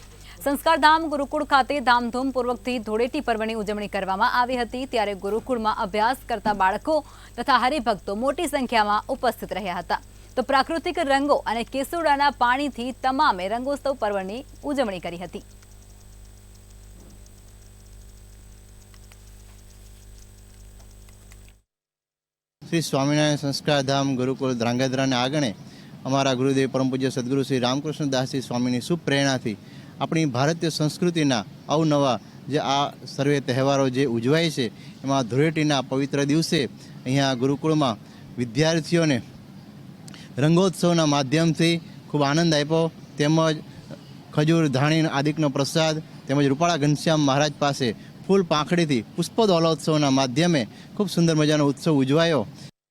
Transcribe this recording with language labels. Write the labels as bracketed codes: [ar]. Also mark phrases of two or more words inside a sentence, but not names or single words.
[gu] સંસ્કારધામ ગુરુકુળ ખાતે ધામધૂમપૂર્વકથી ધૂળેટી પર્વની ઉજવણી કરવામાં આવી હતી। ત્યારે ગુરુકુળમાં અભ્યાસ કરતા બાળકો તથા હરિભક્તો મોટી સંખ્યામાં ઉપસ્થિત રહ્યા હતા। તો પ્રાકૃતિક રંગો અને કેસુડાના પાણીથી તમામે રંગોત્સવ પર્વની ઉજવણી કરી હતી। શ્રી સ્વામિનારાયણ સંસ્કારધામ ગુરુકુલ ધ્રાંગધ્રા ને આંગણે અમારા ગુરુદેવ પરમ પૂજ્ય સદ્ગુરુ શ્રી રામકૃષ્ણદાસજી સ્વામી શુભ પ્રેરણા થી આપણી ભારતીય સંસ્કૃતિ અવનવા જે આ સર્વે તહેવારો જે ઉજવાય છે એમાં ધૂળેટીના પવિત્ર દિવસે અહીંયા ગુરુકુલ માં વિદ્યાર્થીઓ ને રંગોત્સવના માધ્યમ થી ખૂબ આનંદ આપ્યો। તેમજ ખજૂર ધાણી આદિકનો પ્રસાદ તેમજ રૂપાળા ઘનશ્યામ મહારાજ પાસે ફૂલ પાંખડી થી પુષ્પદોલોત્સવના માધ્યમે ખૂબ સુંદર મજાનો ઉત્સવ ઉજવાયો।